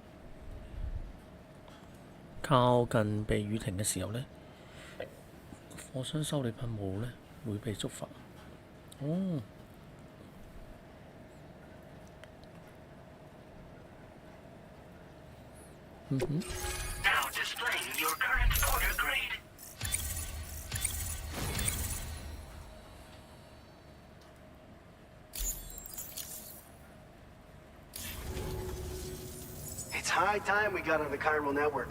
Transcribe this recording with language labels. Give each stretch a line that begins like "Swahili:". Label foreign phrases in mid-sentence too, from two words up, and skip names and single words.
Cantonese: 靠近避雨亭嘅時候呢，貨箱修理噴霧呢會被觸發。哦，嗯哼。
English: Now displaying your current porter grade. It's high time we got on the chiral network.